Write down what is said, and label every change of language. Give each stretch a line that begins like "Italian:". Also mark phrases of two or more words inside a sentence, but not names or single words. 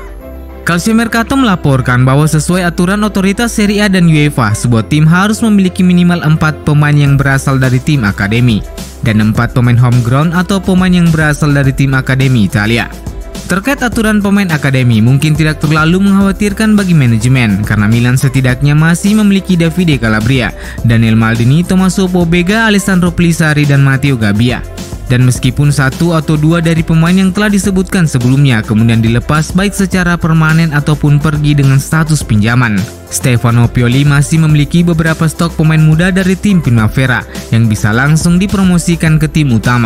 Indonesian: Calciomercato melaporkan bahwa sesuai aturan otoritas Serie A dan UEFA, sebuah tim harus memiliki minimal 4 pemain yang berasal dari tim akademi dan 4 pemain homegrown atau pemain yang berasal dari tim akademi Italia. Terkait aturan pemain akademi mungkin tidak terlalu mengkhawatirkan bagi manajemen karena Milan setidaknya masih memiliki Davide Calabria, Daniel Maldini, Tommaso Pobega, Alessandro Pelissari, dan Matteo Gabbia. Dan meskipun 1 atau 2 dari pemain yang telah disebutkan sebelumnya kemudian dilepas baik secara permanen ataupun pergi dengan status pinjaman, Stefano Pioli masih memiliki beberapa stok pemain muda dari tim Primavera yang bisa langsung dipromosikan ke tim utama.